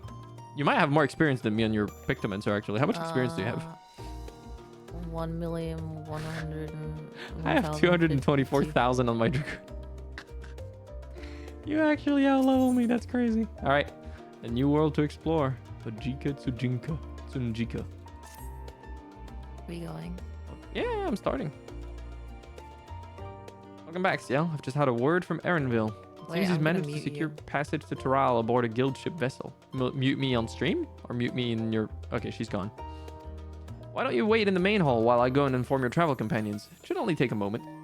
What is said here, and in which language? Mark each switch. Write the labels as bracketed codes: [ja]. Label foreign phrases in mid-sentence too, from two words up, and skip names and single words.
[en] You might have more experience than me on your Pictomancer, actually. How much experience do you have? 1,100,000. I have 224,000 on my Dragoon. You actually outlevel me. That's crazy. All right. A new world to explore. Tajika Tsujinka. Tsunjika. Where you going? Yeah, I'm starting. Welcome back, Ciel. I've just had a word from Erenville. It seems he's managed to secure passage to Taral aboard a guild ship vessel. Mute me on stream? Or mute me in your... Okay, she's gone. Why don't you wait in the main hall while I go and inform your travel companions? It should only take a moment.